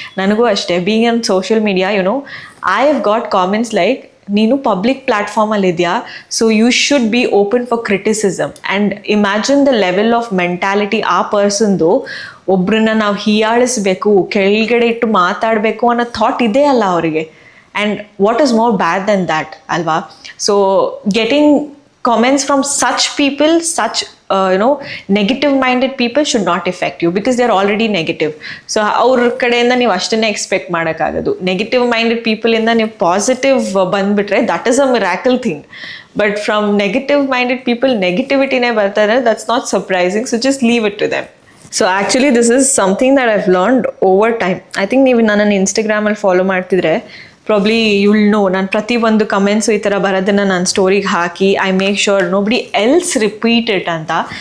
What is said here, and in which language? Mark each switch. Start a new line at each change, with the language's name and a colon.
Kannada: ನನಗೂ ಅಷ್ಟೇ,
English: being on social media I have got comments like,
Kannada: ನೀನು ಪಬ್ಲಿಕ್ ಪ್ಲ್ಯಾಟ್ಫಾರ್ಮಲ್ಲಿ ಇದೆಯಾ,
English: So you should be open for criticism. And imagine the level of mentality
Kannada: ಆ ಪರ್ಸನ್ದು. ಒಬ್ರನ್ನ ನಾವು ಹೀಯಾಳಿಸ್ಬೇಕು, ಕೆಳಗಡೆ ಇಟ್ಟು ಮಾತಾಡಬೇಕು ಅನ್ನೋ ಥಾಟ್ ಇದೆ ಅಲ್ಲ ಅವರಿಗೆ.
English: And what is more bad than that ಅಲ್ವಾ? So getting comments from such people, such negative minded people should not affect you because they are already negative.
Kannada: So ಅವ್ರ ಕಡೆಯಿಂದ ನೀವು ಅಷ್ಟನ್ನೇ ಎಕ್ಸ್ಪೆಕ್ಟ್ ಮಾಡೋಕ್ಕಾಗೋದು. ನೆಗೆಟಿವ್ ಮೈಂಡೆಡ್ ಪೀಪಲಿಂದ ನೀವು positive ಬಂದುಬಿಟ್ರೆ
English: That is a miracle thing. But from negative minded people
Kannada: ನೆಗೆಟಿವಿಟಿನೇ ಬರ್ತಾರೆ,
English: That's not surprising. So just leave it to them. So actually this is something that I've learned over time. I think
Kannada: ನೀವು ನನ್ನನ್ನು ಇನ್ಸ್ಟಾಗ್ರಾಮಲ್ಲಿ follow ಮಾಡ್ತಿದ್ರೆ
English: probably you'll know,
Kannada: ನಾನು ಪ್ರತಿಯೊಂದು comments ಈ ಥರ ಬರೋದನ್ನು ನಾನು ಸ್ಟೋರಿಗೆ ಹಾಕಿ
English: I make sure nobody else repeat it ಅಂತ.